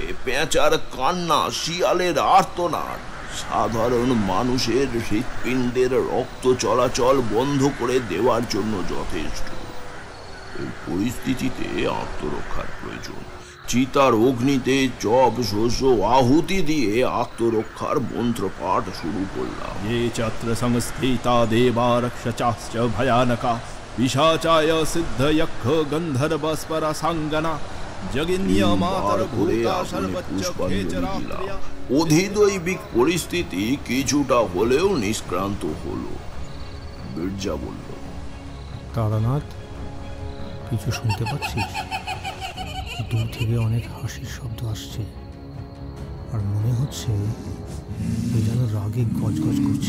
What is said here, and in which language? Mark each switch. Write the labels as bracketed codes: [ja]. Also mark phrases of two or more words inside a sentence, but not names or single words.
[bn] পেঁচার কান্না, শিয়ালের আর্তনাদ সাধারণ মানুষের হৃৎপিণ্ডের রক্ত চলাচল বন্ধ করে দেওয়ার জন্য যথেষ্ট। এই পরিস্থিতিতে আত্মরক্ষার প্রয়োজন। চিতার অগ্নিতে জপ শস্য আহুতি দিয়ে আত্মরক্ষার মন্ত্র পাঠ শুরু করলাম। [sa] ये चत्र संस्थिता देवा रक्षचाश्च भयानका पिशाचाय सिद्ध यक्ष गंधर्व स्परा सांगना जगिन्य मातर भूता सर्वच्च खेचरा प्रिया। [bn] অধিদৈবিক পরিস্থিতি কিছুটা হলেও নিষ্ক্রান্ত হলো। বীরজা বলল, তারানাথ, কিছু শুনতে পাচ্ছিস? দূর থেকে অনেক হাসির শব্দ আসছে, আর মনে হচ্ছে যেন রাগে গজগজ করছে।